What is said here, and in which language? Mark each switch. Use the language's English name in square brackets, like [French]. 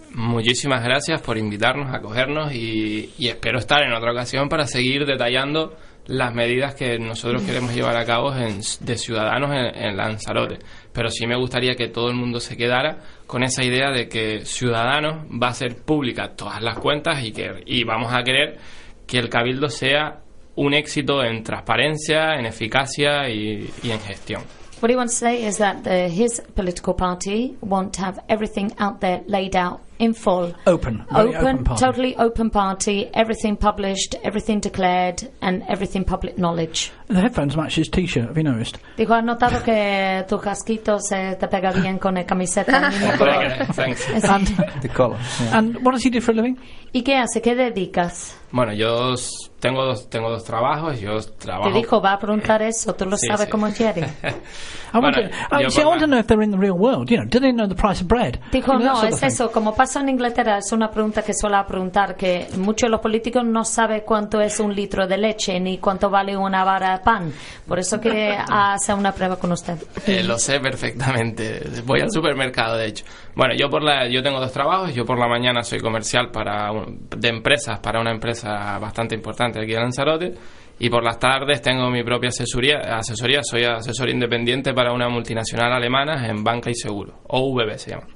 [Spanish] Muchísimas gracias por invitarnos, acogernos y espero estar en otra ocasión para seguir detallando las medidas que nosotros queremos llevar a cabo de ciudadanos en Lanzarote. Pero sí me gustaría que todo el mundo se quedara con esa idea de que Ciudadanos va a ser pública todas las cuentas y vamos a querer que el Cabildo sea un éxito en transparencia, en eficacia y en gestión. [English] What he wants to say is that his political party want to have everything out there laid out in full. Open party. Totally open party, everything published, everything declared, and everything public knowledge. The headphones match his T-shirt, have you noticed? [Spanish] Dijo, ¿has notado que tu casquito se te pega bien con la camiseta? [English] Thanks. And the color. Yeah. And what does he do for a living? [Spanish] ¿Y qué hace? ¿Qué dedicas? Bueno, yo tengo dos trabajos, yo trabajo... Te dijo, va a preguntar eso, tú lo sabes cómo quiere. [English] I want to know if they're in the real world, you know, do they know the price of bread? [Spanish] Dijo, [English] you know, [Spanish] no, es eso, como pasa en Inglaterra, es una pregunta que suele preguntar, que muchos de los políticos no saben cuánto es un litro de leche, ni cuánto vale una vara de pan, por eso que hace una prueba con usted. Lo sé perfectamente, voy al supermercado, de hecho. Bueno, yo tengo dos trabajos, yo por la mañana soy comercial para una empresa bastante importante aquí en Lanzarote, y por las tardes tengo mi propia asesoría, soy asesor independiente para una multinacional alemana en banca y seguro, OVB se llama.